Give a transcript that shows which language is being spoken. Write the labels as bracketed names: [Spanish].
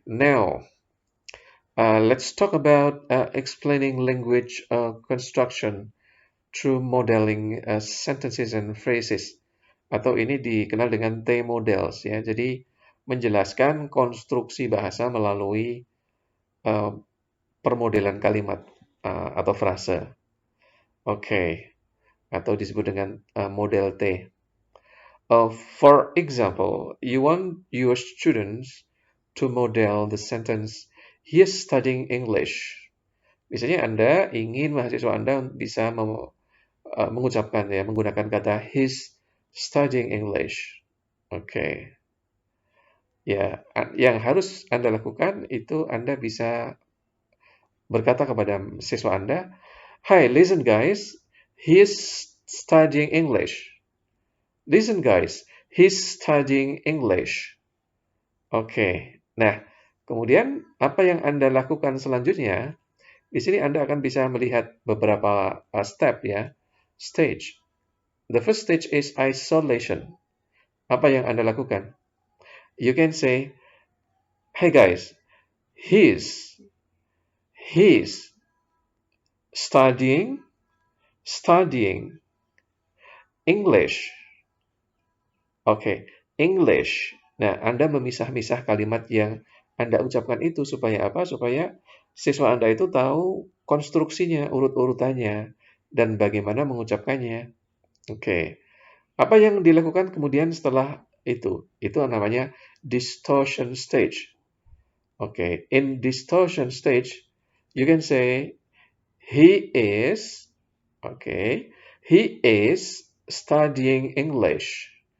[English] Now, let's talk about explaining language construction through modeling sentences and phrases. [Indonesian] Atau ini dikenal dengan T-models ya. Jadi menjelaskan konstruksi bahasa melalui permodelan kalimat atau frase. Oke, atau disebut dengan model T. [English] For example, you want your students to model the sentence, he is studying English. [Indonesian] Misalnya Anda ingin mahasiswa Anda bisa mengucapkan ya, menggunakan kata he's studying English. Oke. Ya, yang harus Anda lakukan itu Anda bisa berkata kepada siswa Anda, [English] "Hi, listen guys, he's studying English. Listen guys, he's studying English." [Indonesian] Oke. Nah, kemudian apa yang Anda lakukan selanjutnya? Di sini Anda akan bisa melihat beberapa step ya, stage. [English] The first stage is isolation. [Indonesian] Apa yang Anda lakukan? [English] You can say, "Hey guys, he's studying English." Oke, English. [Indonesian] Nah, Anda memisah-misah kalimat yang Anda ucapkan itu supaya apa? Supaya siswa Anda itu tahu konstruksinya, urut-urutannya, dan bagaimana mengucapkannya. Oke. Apa yang dilakukan kemudian setelah itu? Itu namanya distortion stage. [English] Oke, in distortion stage, you can say he is, okay, he is studying English.